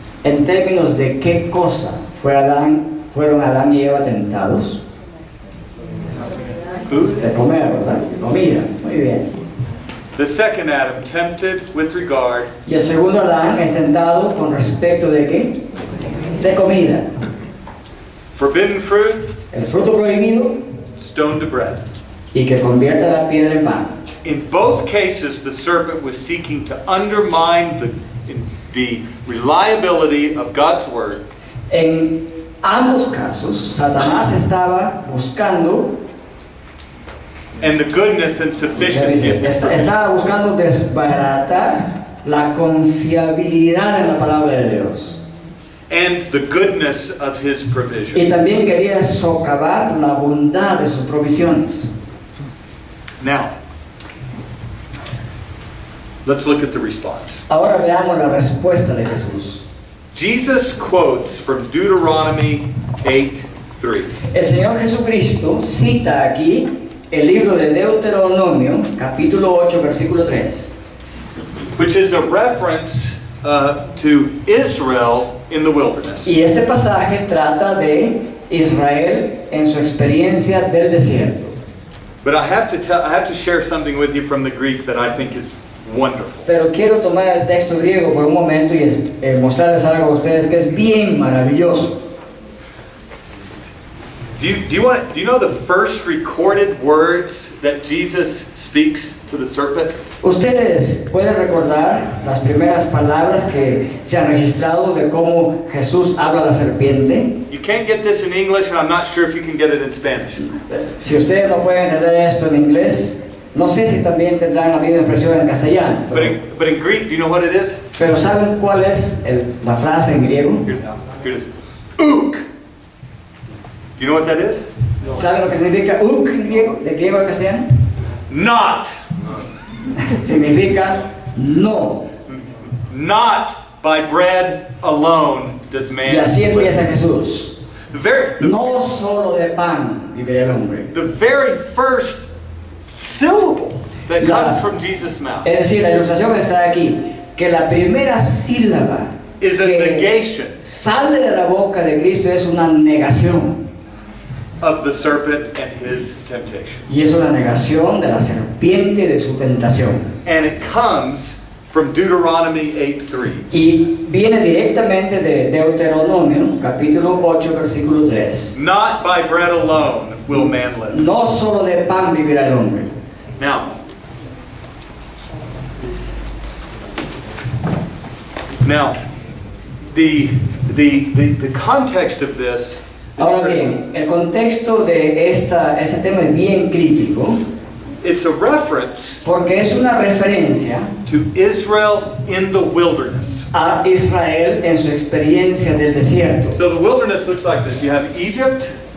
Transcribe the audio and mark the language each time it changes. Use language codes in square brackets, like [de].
[es] En términos de qué cosa fueron Adán y Eva tentados [en] Food. [es] de comer, ¿verdad? Comida, muy bien. [en] The second Adam tempted with regard [es] Y el segundo Adán es tentado con respecto de qué? De comida. [en] forbidden fruit, [es] El fruto prohibido [en] stone to bread. [es] y que convierta la piedra en pan. [en] In both cases, the serpent was seeking to undermine the reliability of God's word [es] En ambos casos, Satanás estaba buscando [en] and the goodness and sufficiency of his provision. [es] estaba buscando desbaratar la confiabilidad en la palabra de Dios. [en] And the goodness of his [es] Y [en] provision. [es] también quería socavar la bondad de sus provisiones. [en] Now, let's look at the response. [es] Ahora veamos la respuesta de Jesús. [en] Jesus quotes from Deuteronomy 8:3. [es] El Señor Jesucristo cita aquí el libro de Deuteronomio, capítulo 8, versículo 3, [en] which is a reference to Israel in the wilderness. [es] y este pasaje trata de Israel en su experiencia del desierto. [en] But I have to share something with you from the Greek that I think is wonderful. [es] Pero quiero tomar el texto griego por un momento y mostrarles algo a ustedes que es bien maravilloso. [en] Do you know the first recorded words that Jesus speaks to the serpent? [es] Ustedes pueden recordar las primeras palabras que se han registrado de cómo Jesús habla a la serpiente. [en] You can't get this in English, and I'm not sure if you can get it in Spanish. [es] Si ustedes no pueden entender esto en inglés, no sé si también tendrán la misma expresión en castellano. [en] But in Greek, do you know what it is? [es] Pero ¿saben cuál es la frase en griego? [en] Here it is. Ook. Do you know what that is? [es] ¿Saben lo que significa uk en griego? ¿De griego al castellano? [en] Not. [es] Significa no. [en] Not by bread alone does man [es] Y así [en] live. [es] empieza Jesús. [en] The [es] No solo de pan vivirá el hombre. [en] very first syllable that [es] La- [en] comes from Jesus' mouth [es] Es decir, la ilustración está aquí, que la primera sílaba [en] is a [es] que [en] negation [es] sale de la boca de Cristo es una negación. [en] of the serpent and his temptation. [es] Y es una negación de la serpiente de su tentación. [en] And it comes from Deuteronomy 8:3. [es] Y viene directamente de Deuteronomio, capítulo 8, versículo 3. [en] Not by bread alone will man live. [es] No solo de pan vivirá el hombre. [en] Now, the context of this is [es] Ahora bien, el contexto de este tema es bien crítico, [en] it's a reference [es] porque es una referencia [en] to Israel in the wilderness. [es] a Israel en su experiencia del desierto. [en] So the wilderness looks like this. You have Egypt,